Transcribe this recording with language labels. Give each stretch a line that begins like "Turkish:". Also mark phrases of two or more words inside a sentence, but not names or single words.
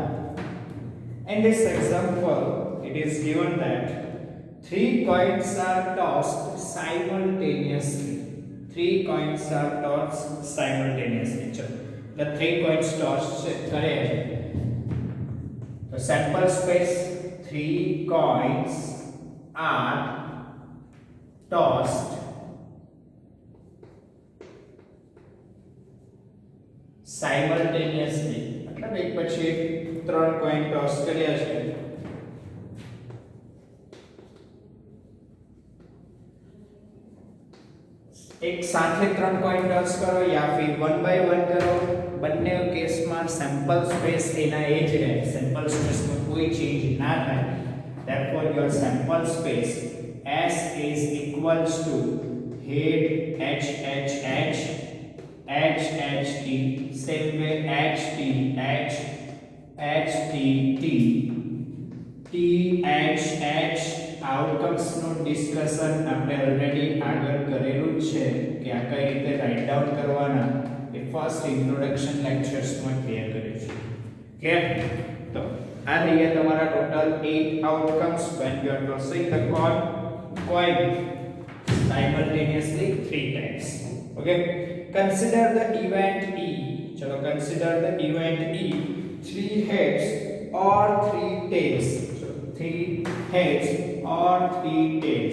English: In this example it is given that 3 coins are tossed simultaneously. 3 coins are tossed simultaneously. The 3 coins tossed
Hindi: करे तो
English: sample space 3 coins are tossed simultaneously.
Hindi: मतलब एक
Gujarati: પછી એક 3
English: coin toss
Gujarati: કર્યા છે. એક સાથે 3
English: coin toss
Gujarati: કરો
Hindi: या फिर
Gujarati: 1 by 1 કરો. બંને કેસમાં
English: sample space
Gujarati: એના એ જ રહે,
English: sample spaceમાં
Gujarati: કોઈ ચેન્જ ના થાય.
English: therefore your sample space S is equals to head H H H H H T, same way H T H H T T T H H.
Gujarati: આઉટકમ્સ નું ડિસ્કશન આપણે ઓલરેડી આગળ કરેલું છે કે આ કઈ રીતે
English: write down
Gujarati: કરવાના એ
English: first introduction lectures
Gujarati: માં ક્લિયર કર્યું છે. ક્લિયર? તો આ થઈ ગયા તમારા ટોટલ 8 આઉટકમ્સ
English: when you are tossing the coin simultaneously 3 times. Okay, consider the event E. चलो consider the event E, 3 heads or 3 tails. So 3 heads or 3 tails.